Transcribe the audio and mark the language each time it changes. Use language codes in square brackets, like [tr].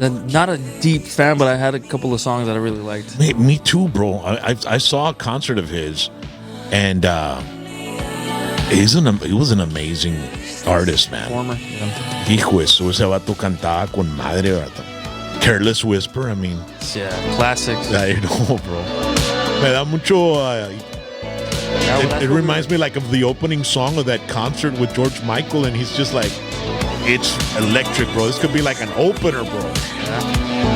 [en] Not a deep fan, but I had a couple of songs that I really liked. Me too, bro. I saw a concert of his, and he was an amazing artist, man. Performer. [es] Hijo, eso ese vato cantaba con madre, ¿verdad? [en] Careless Whisper, I mean. Yeah, classics. I know, bro. [es] Me da mucho. [en] It reminds me like of the opening song of that concert with George Michael, and he's just like. It's electric, bro. This could be like an opener, bro. Yeah.